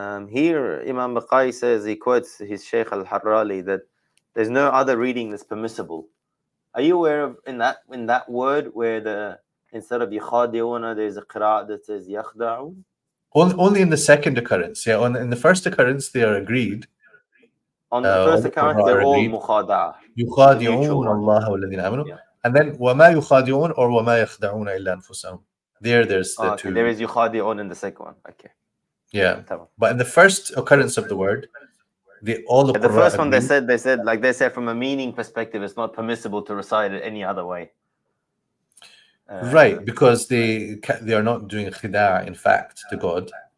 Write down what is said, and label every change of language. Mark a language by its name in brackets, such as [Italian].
[English] Here, Imam Baqai says, he quotes his Shaykh al-Harrali, that there's no other reading that's permissible. Are you aware of in that word where instead of yukhadi'una, there's a qira'ah that says yakhda'un? Only in the second occurrence. Yeah, in the first occurrence, they are agreed. On the first occurrence, they're all mukhada'a. [Arabic] يُخَادِعُونَ اللَّهَ وَالَّذِينَ آمَنُوا. [English] And then [Arabic] وَمَا يُخَادِعُونَ or وَمَا يَخْدَعُونَ إِلَّا أَنفُسَهُم. [English] There's the two. There is yukhadi'un in the second one. Okay. Yeah. But in the first occurrence of the word, the first one they said from a meaning perspective, it's not permissible to recite it any other way. Right, because they are not doing khida' in fact to God.